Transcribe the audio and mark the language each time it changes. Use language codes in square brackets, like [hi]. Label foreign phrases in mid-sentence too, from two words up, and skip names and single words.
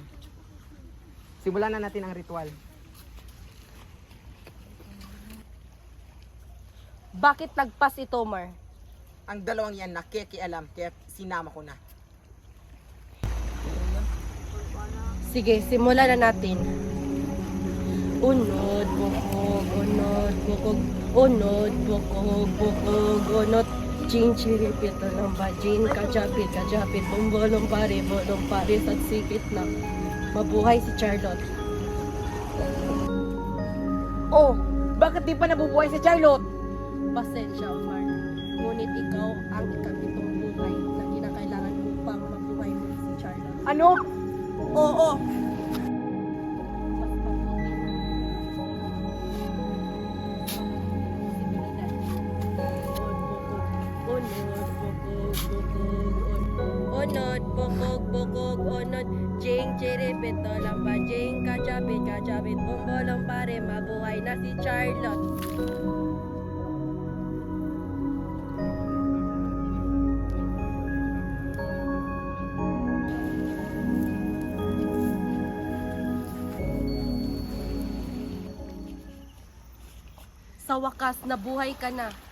[tl] Simulan na natin ang ritual. Bakit nagpas ito, Mar? Ang dalawang yan nakikialam, kaya sinama ko na. Sige, simulan na natin. [ceb] Unod, bukog, unod, bukog, unod, bukog, bukog, unod. Jing, chiripit na lang ba? Jing, kajapit, kajapit, bolong pare, at sikit na. [tl] Mabuhay si Charlotte. Oh, bakit di pa nabubuhay si Charlotte? Pasensya, Omar. Ngunit ikaw ang ikapitong buhay na kinakailangan upang mabuhay mo si Charlotte. Ano? Oo! [ceb] Unod, bukog, bukog, unod, jing, chiripit, lang ba, jing, kachapit, kachapit, [tl] bumbolong pare, mabuhay na si Charlotte. Sa wakas, nabuhay ka na.